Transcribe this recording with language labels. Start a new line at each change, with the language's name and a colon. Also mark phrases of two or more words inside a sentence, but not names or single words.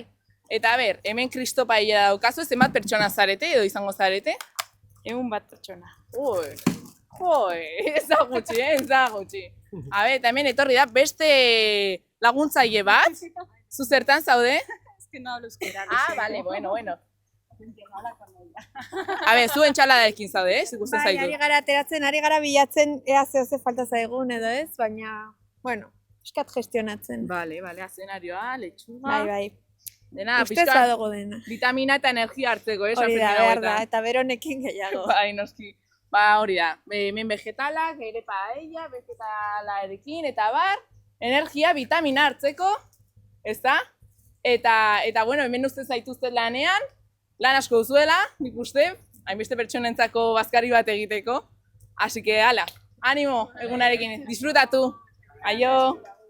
Basque: Eta ber, hemen Kristo paella daukazu, zenbat pertsona zarete edo izango zarete? 100 pertsona. Ez da gutxi. A ber, eta hemen etorri da beste laguntzaile bat, zu zertan zaude?
Spanish: Ez que no hablo euskera. Vale, bueno.
Basque: A ber, zu entxaladarekin zaude, ez? Ikusten Bai, zaitu. ari gara ateratzen, ari gara bilatzen ea ze falta zaigun edo ez, baina, bueno, eskat gestionatzen. Bale, azenarioa, letxuga. Bai. Dena, Ustez badago dena. vitamina eta energia hartzeko, Hori da, behar da, eta beronekin gehiago. Bai, noski. Hori da, hemen vegetalak, ere paella, vegetalarekin, eta bar, energia, vitamina hartzeko, ezta? Eta bueno, hemen uste zaituzten lanean, lan asko duzuela, nik uste, hainbeste pertsonentzako bazkari bat egiteko.
Spanish: Así que,
Basque: ala, animo egunarekin, disfrutatu. Aio!